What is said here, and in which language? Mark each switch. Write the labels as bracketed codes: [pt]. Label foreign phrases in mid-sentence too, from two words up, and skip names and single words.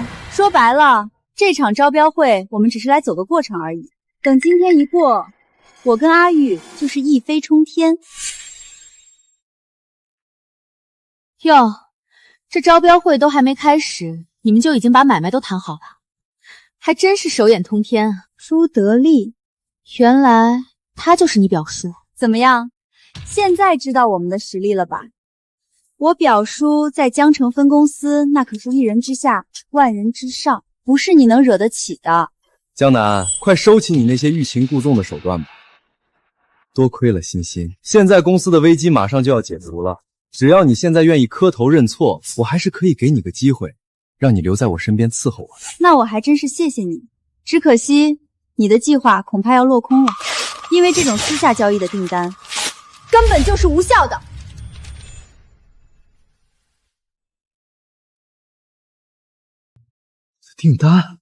[zh] 說白了，這場招標會我們只是來走個過程而已。等今天一過，我跟阿玉就是一飛沖天。喲，這招標會都還沒開始，你們就已經把買賣都談好了，還真是手眼通天啊！朱德利，原來他就是你表叔。怎麼樣？現在知道我們的實力了吧？我表叔在江城分公司那可是一人之下，萬人之上，不是你能惹得起的。江南，快收起你那些欲擒故縱的手段吧。多虧了欣欣，现在公司的危机馬上就要解除了。只要你現在願意磕頭認錯，我還是可以給你個機會，讓你留在我身邊伺候我的。那我還真是謝謝你，只可惜你的計劃恐怕要落空了，因為這種私下交易的訂單根本就是無效的。訂單？